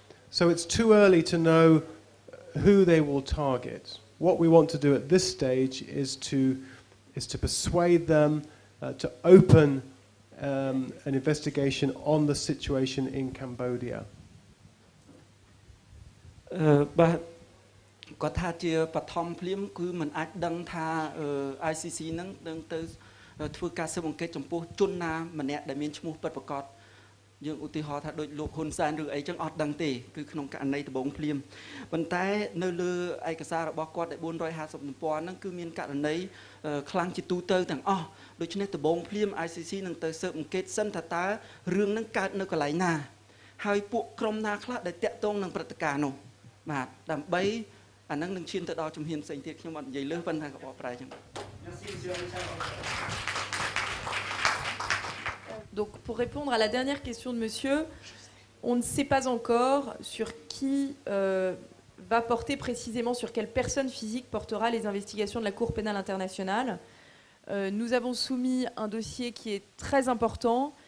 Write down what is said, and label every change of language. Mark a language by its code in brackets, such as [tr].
[en] So it's too early to know who they will target. What we want to do at this stage is to persuade them to open an investigation on the situation in Cambodia. [km] បាទគាត់ថាជាបឋមភ្លាមគឺមិនអាចដឹងថា ICC នឹងនឹងទៅធ្វើការស៊ើបអង្កេតចំពោះជនណាម្នាក់ដែលមានឈ្មោះពិតប្រាកដយើងឧទាហរណ៍ថាដូចលោកហ៊ុនសែនឬអីចឹងអត់ដឹងទេគឺក្នុងករណីដំបូងភ្លាមប៉ុន្តែនៅលើឯកសាររបស់គាត់ដែល450ទំព័រហ្នឹងគឺមានករណី ខ្លាំងជាទូទៅទាំងអស់ដូច្នេះដំបូងភ្លាម ICC នឹងទៅស៊ើបអង្កេតសិនថាតើរឿងហ្នឹងកើតនៅកន្លែងណាហើយពួកក្រុមណាខ្លះដែលតាក់ទងនឹងព្រឹត្តិការណ៍នោះបាទដើម្បីអាហ្នឹងនឹងឈានទៅដល់ជំហានផ្សេងទៀតខ្ញុំអត់និយាយលើប៉ុន្តែក៏បកប្រែចឹង [fr] Donc, pour répondre à la dernière question de monsieur, on ne sait pas encore sur qui va porter précisément, sur quelle personne physique portera les investigations de la Cour pénale internationale. Nous avons soumis un dossier qui est très important.